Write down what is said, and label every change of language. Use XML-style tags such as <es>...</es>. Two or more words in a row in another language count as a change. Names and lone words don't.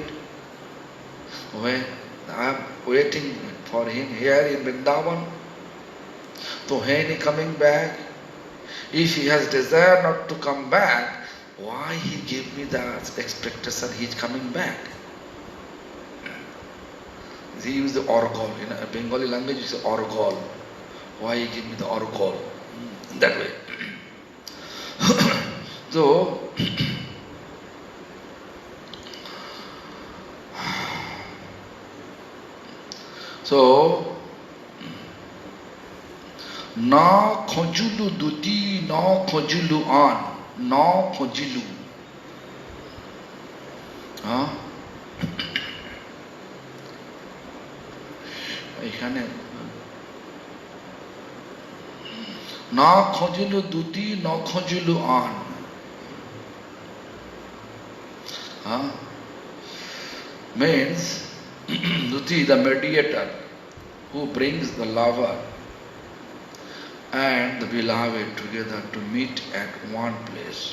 <en>When I am waiting for him here in Vrindavan, so when he coming back, if he has desire not to come back, why he give me that expectation he is coming back?" He used the orgol. In a Bengali language, it's orgol. Why he give me the orgol? That way.</en> <bn>So, না খোঁজিলু দুটি, না খোঁজিলু আন, না খোঁজিলু. এখানে না খোঁজিলু দুটি ন খোঁজিলু আন</bn> <en>means Duti, the mediator who brings the lover and the beloved together to meet at one place.</en>